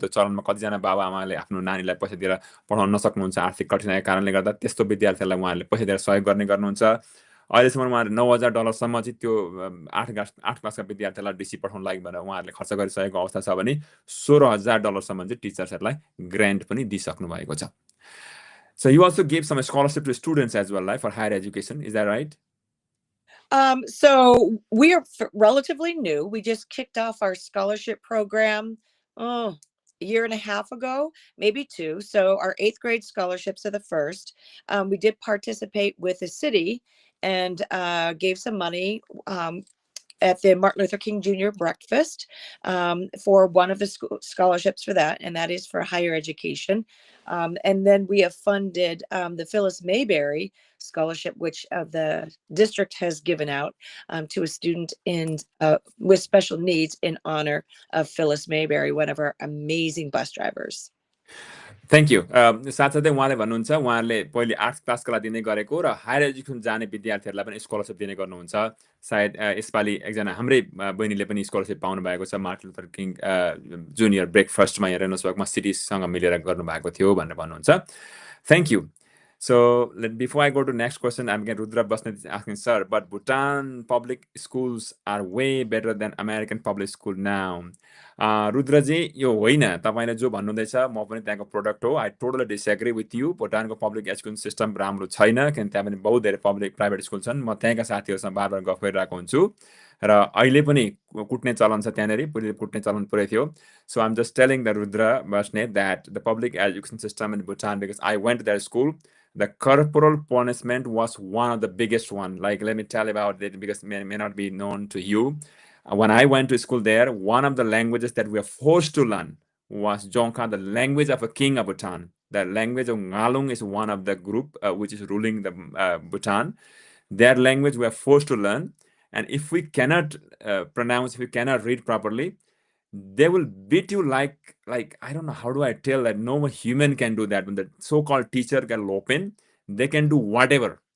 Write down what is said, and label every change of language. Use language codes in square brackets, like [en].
[ne] त्यो चलनमा कतिजना बाबाआमाले आफ्नो नानीलाई पैसा दिएर पढाउन नसक्नुहुन्छ आर्थिक कठिनाइको कारणले गर्दा, त्यस्तो विद्यार्थीहरूलाई उहाँहरूले पैसा दिएर सहयोग गर्नुहुन्छ। अहिलेसम्म उहाँहरूले $9,000 चाहिँ त्यो 8 क्लासका विद्यार्थीहरूलाई डिसी पठाउनु लागि भनेर उहाँहरूले खर्च गरिसकेको अवस्था छ भने $16,000 चाहिँ टिचर्सहरूलाई ग्रान्ट पनि दिइसक्नु भएको छ। [en] So you also gave some scholarship to students as well, right, for higher education, is that right? So we are relatively new. We just kicked off our scholarship program a year and a half ago, maybe two. So our 8th grade scholarships are the first. We did participate with the city and gave some money at the Martin Luther King Jr. breakfast for one of the scholarships for that, and that is for higher education. And then we have funded the Phyllis Mayberry scholarship, which the district has given out to a student with special needs in honor of Phyllis Mayberry, one of our amazing bus drivers. Thank you. [ne] साथसाथै उहाँले भन्नुहुन्छ उहाँले पहिले arts क्लासको लागि दिने गरेको र हायर एजुकेसन जाने विद्यार्थीहरूलाई पनि स्कलरसिप दिने गर्नुहुन्छ। सायद यसपालि एकजना हाम्रै बहिनीले पनि स्कलरसिप पाउनु भएको छ, मार्टिन लुथर किङ जुनियर ब्रेकफास्टमा यहाँ रेनोल्ड्सबर्गमा सिटीसँग मिलेर गर्नुभएको थियो भनेर भन्नुहुन्छ। [en] Thank you. So before I go to next question, I'm getting Rudra Basnet is asking, sir, but Bhutan public schools are way better than American public school now. [ne] रुद्रजी यो होइन, तपाईँले जो भन्नुहुँदैछ म पनि त्यहाँको प्रोडक्ट हो। [en] I totally disagree with you. [ne] भुटानको पब्लिक एजुकेसन सिस्टम राम्रो छैन, किनकि त्यहाँ पनि बहुत धेरै पब्लिक प्राइभेट स्कुल छन्। म त्यहाँका साथीहरूसँग बार बार गफ गरिरहेको हुन्छु र अहिले पनि कुट्ने चलन छ त्यहाँनिर, पहिले कुट्ने चलन पुरै थियो। [en] So I'm just telling the Rudra Basnet that the public education system in Bhutan, because I went to that school, the corporal punishment was one of the biggest one. Like, let me tell about it because it may not be known to you. When I went to school there, one of the languages that we were forced to learn was Dzongkha, the language of a king of Bhutan. The language of Ngalung is one of the group which is ruling the Bhutan. Their language we are forced to learn. And if we cannot pronounce, if we cannot read properly, they will beat you like I don't know how do I tell that no human can do that. When the so-called teacher can open, they can do whatever.